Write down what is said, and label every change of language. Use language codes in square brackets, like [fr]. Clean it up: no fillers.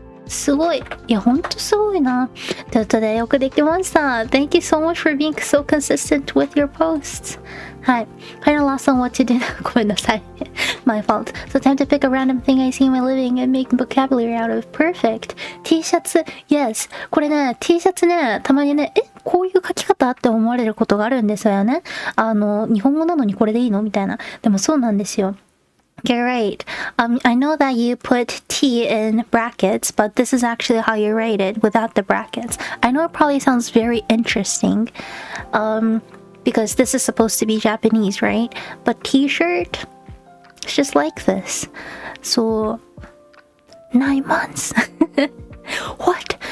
[ja] すごい。いや、ほんとすごいな。ということで、よくできました。 [en] Thank you so much for being so consistent with your posts. はい。Final last on what to do. [ja] ごめんなさい。 [en] My fault. So time to pick a random thing I see in my living and make vocabulary out of. Perfect. T シャツ。Yes. [ja] これね、T シャツね、たまにね、こういう書き方って思われることがあるんですよね。日本語なのにこれでいいのみたいな。でもそうなんですよ。 [en] You're right. I know that you put T in brackets, but this is actually how you write it without the brackets. I know it probably sounds very interesting, because this is supposed to be Japanese, right? But T-shirt, it's just like this. So, 9 months. What?